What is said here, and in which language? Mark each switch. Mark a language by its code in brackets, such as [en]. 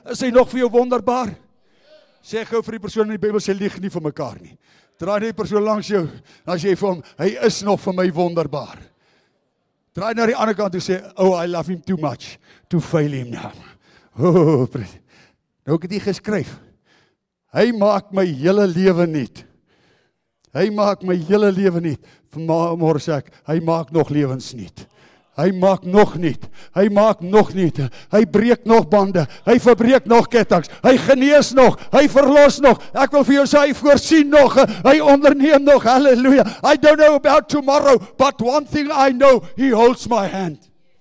[af] Is hy nog vir jou wonderbaar? Sê gou vir die persoon in die Bybel, sê lieg nie vir mekaar nie. Draai die persoon langs jou, dan sê jy vir hom, hy is nog vir my wonderbaar. Draai na die ander kant en sê, [en] oh, I love him too much to fail him now. [af] Oh, nou ek het hier geskryf, hy maak my hele lewe nuut. Hy maak my hele lewe nuut. Vanmôre sê ek, hy maak nog lewens nuut. Hy maak nog nuut. Hy maak nog nuut. Hy breek nog bande. Hy verbreek nog kettinge. Hy genees nog. Hy verlos nog. Ek wil vir jou sê, hy voorsien nog. Hy onderneem nog. Halleluja. [en] I don't know about tomorrow, but one thing I know, he holds my hand.